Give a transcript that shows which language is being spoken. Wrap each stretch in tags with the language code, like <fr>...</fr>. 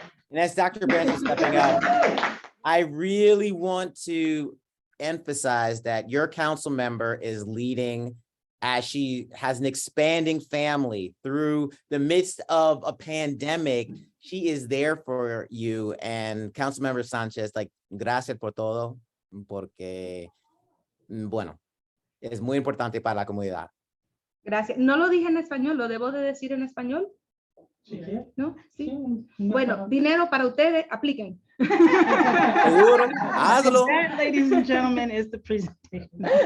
<en>And as Dr. Branch is stepping up, I really want to emphasize that your council member is leading as she has an expanding family through the midst of a pandemic. She is there for you.</en> <es>And Councilmember Sanchez, gracias por todo, porque, bueno, es muy importante para la comunidad. Gracias. No lo dije en español, ¿lo debo de decir en español? Sí. ¿No? Sí. Bueno, dinero para ustedes, apliquen. Seguro, hazlo.</es> <en>That, ladies and gentlemen, is the presentation.</en>